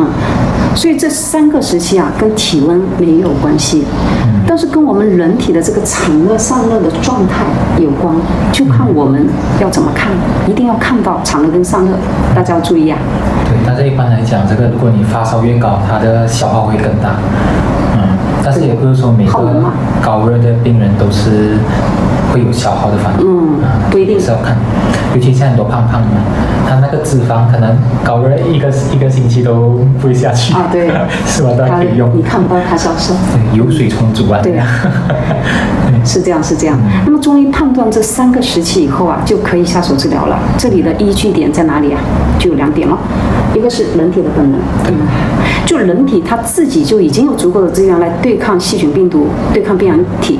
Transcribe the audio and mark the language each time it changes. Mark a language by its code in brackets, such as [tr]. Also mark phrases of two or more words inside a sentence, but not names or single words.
[zh] 所以這3個時期啊，跟體溫沒有關係，但是跟我們人體的這個產熱散熱的狀態有關，就看我們要怎麼看，一定要看到產熱跟散熱，大家要注意啊。對，但是一般來講，這個如果你發燒越高，它的消耗會更大。但是也不是說每個高熱的病人都是會有消耗的反應。不一定是要看，尤其像很多胖胖的，他那個脂肪可能高熱一個星期都不會下去對，是吧？都可以用。你看不到他消瘦，油水充足啊。對，是這樣。那麼中醫判斷這3個時期以後啊，就可以下手治療了。這裡的依據點在哪裡啊？就有2點了，一個是人體的本能，就人體他自己就已經有足夠的資源來對抗細菌病毒，對抗病原體。